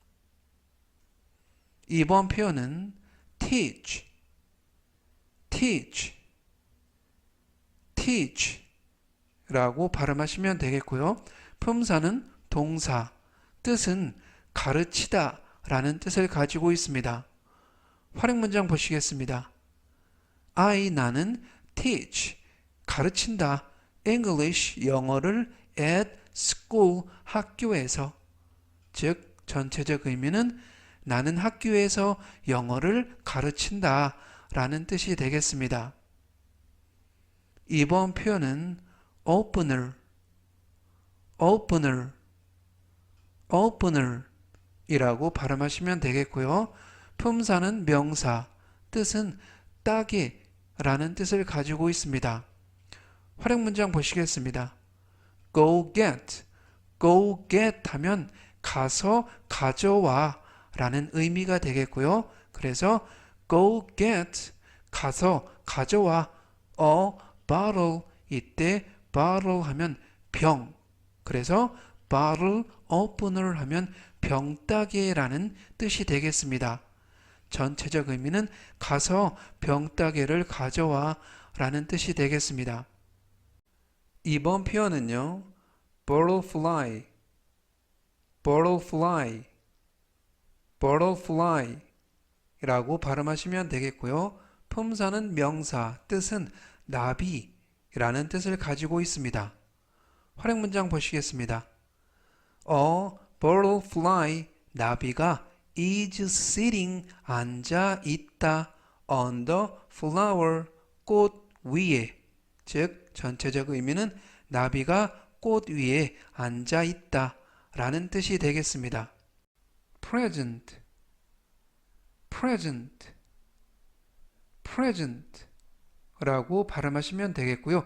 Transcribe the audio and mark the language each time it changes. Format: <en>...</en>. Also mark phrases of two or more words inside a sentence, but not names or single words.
<ko>이번 표현은 teach, teach, teach 라고 발음하시면 되겠고요. 품사는 동사, 뜻은 가르치다 라는 뜻을 가지고 있습니다. 활용 문장 보시겠습니다. 나는 teach, 가르친다. English, 영어를</ko> <en>at school,</en> <ko>학교에서. 즉 전체적 의미는 나는 학교에서 영어를 가르친다 라는 뜻이 되겠습니다. 이번 표현은 opener, opener, opener 이라고 발음하시면 되겠고요. 품사는 명사, 뜻은 따개 라는 뜻을 가지고 있습니다. 활용 문장 보시겠습니다.</ko> <en>go get, go get</en> <ko>하면 가서 가져와 라는 의미가 되겠고요. 그래서</ko> <en>go get,</en> <ko>가서 가져와.</ko> <en>a bottle,</en> <ko>이때 bottle 하면 병, 그래서</ko> <en>bottle opener</en> <ko>하면 병따개라는 뜻이 되겠습니다. 전체적 의미는 가서 병따개를 가져와 라는 뜻이 되겠습니다. 이번 표현은요, butterfly, butterfly, butterfly 라고 발음하시면 되겠고요. 품사는 명사, 뜻은 나비라는 뜻을 가지고 있습니다. 활용 문장 보시겠습니다.</ko> <en>A butterfly,</en> <ko>나비가</ko> <en>is sitting,</en> <ko>앉아 있다.</ko> <en>on the flower,</en> <ko>꽃 위에. 즉 전체적 의미는 나비가 꽃 위에 앉아 있다 라는 뜻이 되겠습니다. present, present, present 라고 발음하시면 되겠고요.</ko>